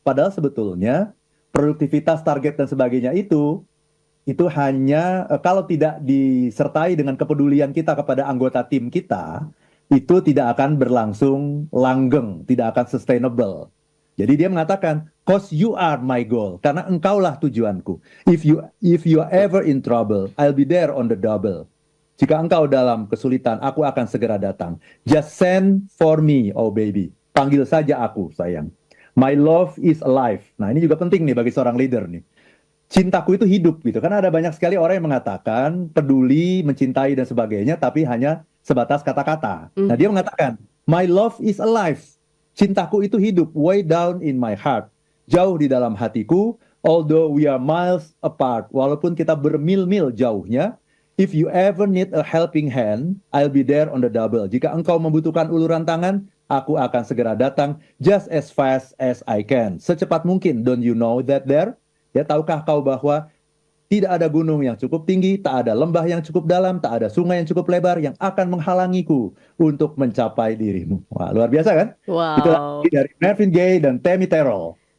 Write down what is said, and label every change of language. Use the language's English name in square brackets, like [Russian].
[Indonesian] Padahal sebetulnya produktivitas, target, dan sebagainya itu hanya kalau tidak disertai dengan kepedulian kita kepada anggota tim kita, itu tidak akan berlangsung langgeng, tidak akan sustainable. Jadi dia mengatakan, [English] "Cause you are my goal," [Indonesian] karena engkaulah tujuanku. [English] If you are ever in trouble, I'll be there on the double. [Indonesian] Jika engkau dalam kesulitan, aku akan segera datang. [English] Just send for me, oh baby. [Indonesian] Panggil saja aku, sayang. [English] My love is alive. [Indonesian] Nah ini juga penting nih bagi seorang leader nih. Cintaku itu hidup gitu. Karena ada banyak sekali orang yang mengatakan peduli, mencintai dan sebagainya, tapi hanya sebatas kata-kata. Nah dia mengatakan, [English] my love is alive. [Indonesian] Cintaku itu hidup, [English] way down in my heart. [Indonesian] Jauh di dalam hatiku, [English] although we are miles apart. [Indonesian] Walaupun kita bermil-mil jauhnya, [English] if you ever need a helping hand, I'll be there on the double. [Indonesian] Jika engkau membutuhkan uluran tangan, aku akan segera datang [English] just as fast as I can. [Indonesian] Secepat mungkin, [English] don't you know that there? [Indonesian] Ya, tahukah kau bahwa tidak ada gunung yang cukup tinggi, tak ada lembah yang cukup dalam, tak ada sungai yang cukup lebar yang akan menghalangiku untuk mencapai dirimu. Wah, luar biasa kan? Itu lagi Wow. dari Marvin Gaye dan Tammy Terrell.